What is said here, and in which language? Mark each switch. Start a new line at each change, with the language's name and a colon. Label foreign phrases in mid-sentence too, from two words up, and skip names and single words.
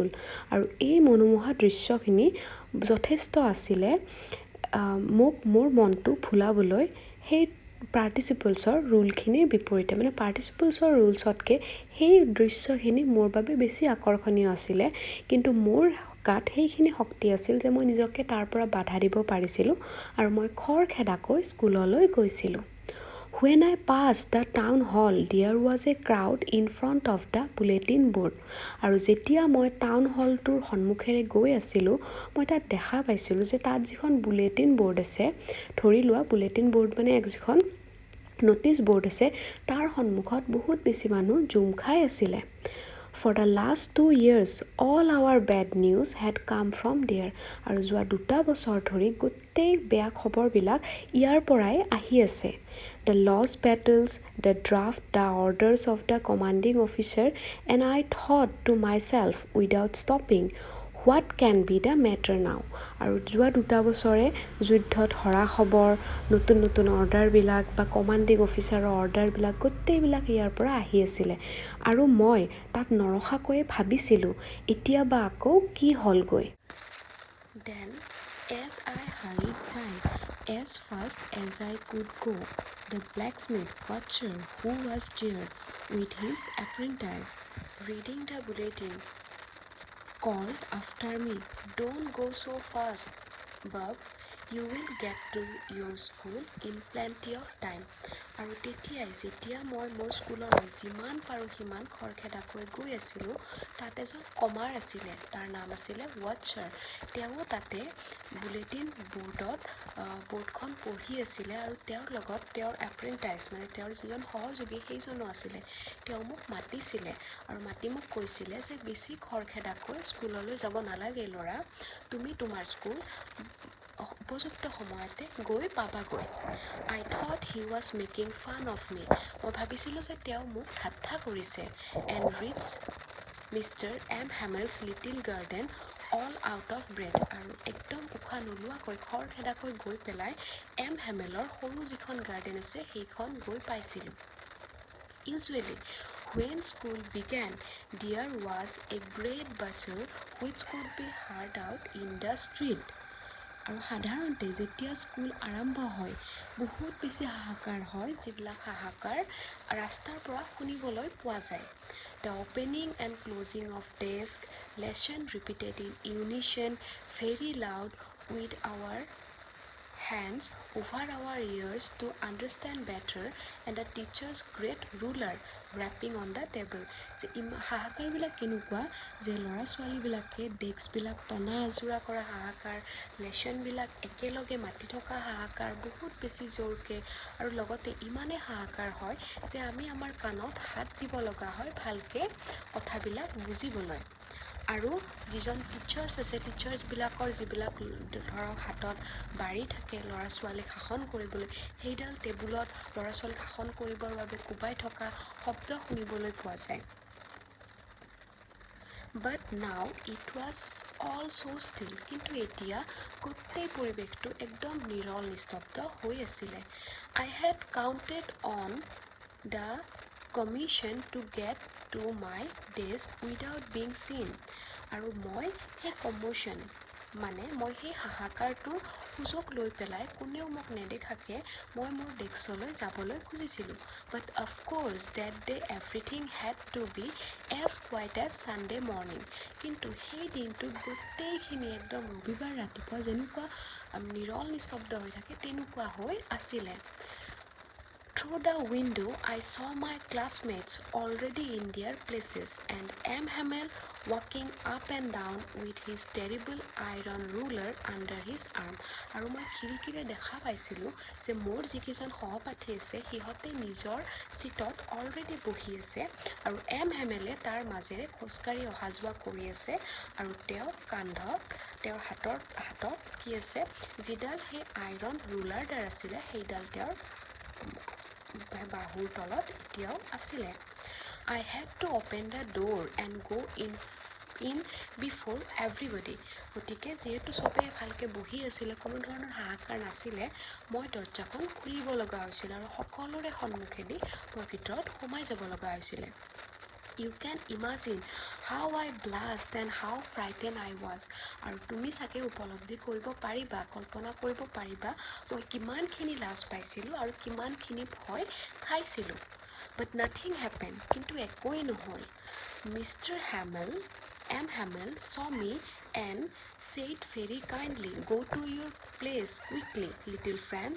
Assamese: আৰু এই মনোমোহা দৃশ্যখিনি যথেষ্ট আছিলে মোক মোৰ মনটো ভুলাবলৈ সেই
English: participles rules
Assamese: বিপৰীতে, মানে
English: participles rules
Assamese: সেই দৃশ্যখিনি মোৰ বাবে বেছি আকৰ্ষণীয় আছিলে, কিন্তু মোৰ গাত সেইখিনি শক্তি আছিল যে মই নিজকে তাৰ পৰা বাধা দিব পাৰিছিলোঁ আৰু মই খৰখেদাকৈ স্কুললৈ গৈছিলোঁ।
English: When I passed the town hall, there was a crowd in front of the bulletin board.
Assamese: আৰু যেতিয়া মই
English: town hall
Assamese: সন্মুখেৰে গৈ আছিলোঁ, মই তাত দেখা পাইছিলোঁ যে তাত যিখন
English: bulletin board
Assamese: আছে, ধৰি লোৱা
English: bulletin board
Assamese: মানে যিখন
English: notice board
Assamese: আছে, তাৰ সন্মুখত বহুত বেছি মানুহ জুম খাই আছিলে।
English: For the last 2 years, all our bad news had come from there.
Assamese: আৰু যোৱা 2 বছৰ ধৰি গোটেই বেয়া খবৰবিলাক ইয়াৰ পৰাই আহি আছে।
English: The lost battles, the draft, the orders of the commanding officer, and I thought to myself without stopping, what can be the matter now?
Assamese: আৰু যোৱা 2 বছৰে যুদ্ধত হৰা খবৰ, নতুন নতুন অৰ্ডাৰবিলাক বা
English: commanding officer
Assamese: অৰ্ডাৰবিলাক গোটেইবিলাক ইয়াৰ পৰা আহি আছিলে। আৰু মই তাত নৰখাকৈয়ে ভাবিছিলোঁ এতিয়া বা আকৌ কি হ'লগৈ।
English: Then, as I hurried by, as fast as I could go, the blacksmith watcher who was there with his apprentice reading the bulletin called after me, "Don't go so fast, Bob. You will get to your school in plenty of time."
Assamese: আৰু তেতিয়াই যেতিয়া মই মোৰ স্কুললৈ যিমান পাৰোঁ সিমান খৰখেদাকৈ গৈ আছিলোঁ, তাত এজন কমাৰ আছিলে, তাৰ নাম আছিলে ৱাটচাৰ। তেওঁ তাতে
English: bulletin board
Assamese: পঢ়ি আছিলে আৰু তেওঁৰ লগত তেওঁৰ এপ্ৰেণ্টাইজ, মানে তেওঁৰ যিজন সহযোগী সেইজনো আছিলে। তেওঁ মোক মাতিছিলে আৰু মাতি মোক কৈছিলে যে বেছি খৰখেদাকৈ স্কুললৈ যাব নালাগে ল'ৰা, তুমি তোমাৰ স্কুল উপযুক্ত সময়তে গৈ পাবাগৈ।
English: I thought he was making fun of me.
Assamese: মই ভাবিছিলোঁ যে তেওঁ মোক ঠাট্টা কৰিছে।
English: And reached Mr. M. Hamel's little garden all out of breath.
Assamese: আৰু একদম উশাহ নোলোৱাকৈ খৰখেদাকৈ গৈ পেলাই এম হেমেলৰ সৰু যিখন গাৰ্ডেন আছে সেইখন গৈ পাইছিলোঁ।
English: Usually, when school began, there was a great bustle which could be heard out in the street.
Assamese: আৰু সাধাৰণতে যেতিয়া স্কুল আৰম্ভ হয় বহুত বেছি হাহাকাৰ হয়, যিবিলাক হাহাকাৰ ৰাস্তাৰ পৰা শুনিবলৈ পোৱা যায়।
English: The opening and closing of desk, lesson repeated in unison, very loud with our hands over our ears to understand better, and the teacher's great ruler wrapping on the table.
Assamese: যে হাহাকাৰবিলাক কেনেকুৱা যে ল'ৰা ছোৱালীবিলাকে ডেস্কবিলাক টনা আজোৰা কৰা হাহাকাৰ, লেচনবিলাক একেলগে মাতি থকা হাহাকাৰ বহুত বেছি জোৰকৈ, আৰু লগতে ইমানেই হাহাকাৰ হয় যে আমি আমাৰ কাণত হাত দিব লগা হয় ভালকৈ কথাবিলাক বুজিবলৈ। আৰু যিজন টিচাৰ্ছ আছে, টিচাৰ্ছবিলাকৰ যিবিলাক ধৰক হাতত বাৰী থাকে ল'ৰা ছোৱালীক শাসন কৰিবলৈ, সেইডাল টেবুলত ল'ৰা ছোৱালীক শাসন কৰিবৰ বাবে কোবাই থকা শব্দ শুনিবলৈ পোৱা যায়।
English: But now it was all so still.
Assamese: কিন্তু এতিয়া গোটেই পৰিৱেশটো একদম নিৰল নিস্তব্ধ হৈ আছিলে।
English: I had counted on the commission to get to my desk without being seen.
Assamese: আৰু মই সেই কমোশ্যন মানে মই সেই হাহাকাৰটোৰ সুযোগ লৈ পেলাই কোনেও মোক নেদেখাকে মই মোৰ ডেস্কলৈ যাবলৈ খুজিছিলোঁ।
English: But of course that day everything had to be as quiet as Sunday morning.
Assamese: কিন্তু সেই দিনটোত গোটেইখিনি একদম ৰবিবাৰ ৰাতিপুৱা যেনেকুৱা নিৰল নিস্তব্ধ হৈ থাকে তেনেকুৱা হৈ আছিলে।
English: Through the window, I saw my classmates already in their places, and M. Hamel walking up and down with his terrible iron ruler under his arm.
Assamese: আৰু মই খিৰিকীৰে দেখা পাইছিলোঁ যে মোৰ যিকেইজন সহপাঠী আছে সিহঁতে নিজৰ চিটত অলৰেডি বহি আছে, আৰু এম হেমেলে তাৰ মাজেৰে খোজকাঢ়ি অহা যোৱা কৰি আছে, আৰু তেওঁৰ কান্ধত তেওঁৰ হাতত কি আছে, যিডাল সেই
English: iron ruler
Assamese: আছিলে সেইডাল তেওঁৰ বাহুৰ তলত এতিয়াও আছিলে।
English: I had to open the door and go in before everybody.
Assamese: গতিকে যিহেতু চবেই ভালকৈ বহি আছিলে, কোনো ধৰণৰ হাহাকাৰ নাছিলে, মই দৰজাখন খুলিব লগা হৈছিল আৰু সকলোৰে সন্মুখেদি মই ভিতৰত সোমাই যাব লগা হৈছিলে।
English: You can imagine how I blushed and how frightened I was.
Assamese: আৰু তুমি চাগে উপলব্ধি কৰিব পাৰিবা, কল্পনা কৰিব পাৰিবা মই কিমানখিনি লাজ পাইছিলোঁ আৰু কিমানখিনি ভয় খাইছিলোঁ।
English: But nothing happened.
Assamese: কিন্তু একোৱেই নহ'ল। Mr.
English: M. Hamel saw me and said very kindly, "Go to your place quickly, little friends.